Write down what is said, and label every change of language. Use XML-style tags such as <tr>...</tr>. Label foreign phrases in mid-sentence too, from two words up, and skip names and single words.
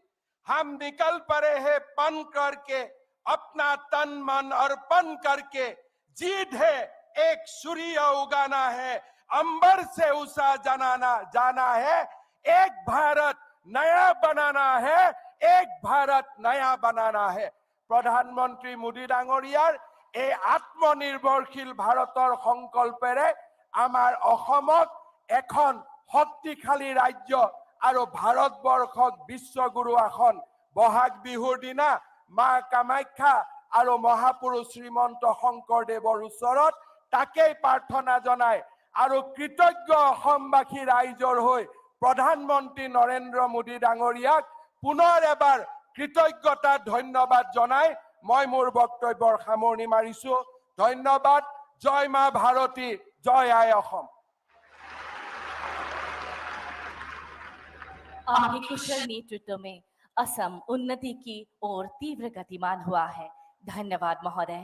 <hi>हम निकल पड़े हैं पन करके, अपना तन मन अर्पण करके। जीत है एक सूर्य उगाना है, अंबर से उषा जाना है। एक भारत नया बनाना है, एक भारत नया बनाना है।</hi> <as>প্ৰধানমন্ত্ৰী মোদী ডাঙৰীয়াৰ এই আত্মনির্ভরশীল ভাৰতৰ সংকল্পেৰে আমাৰ অসমত এখন শক্তিশালী ৰাজ্য আৰু ভাৰতবৰ্ষক বিশ্বগুৰু আসন বহাগ বিহুৰ দিনা মা কামাখ্যা আৰু মহাপুৰুষ শ্ৰীমন্ত শংকৰদেৱৰ ওচৰত তাকেই প্ৰাৰ্থনা জনাই আৰু কৃতজ্ঞ অসমবাসী ৰাইজৰ হৈ প্ৰধানমন্ত্ৰী নৰেন্দ্ৰ মোদী ডাঙৰীয়াক পুনৰ এবাৰ কৃতজ্ঞতা ধন্যবাদ জনাই মই মোৰ বক্তব্যৰ সামৰণি মাৰিছো। ধন্যবাদ। জয় মা ভাৰতী, জয় আই অসম।</as> <hi>आपके कुशल नेतृत्व में असम उन्नति की ओर तीव्र गतिमान हुआ है। धन्यवाद महोदय।</hi>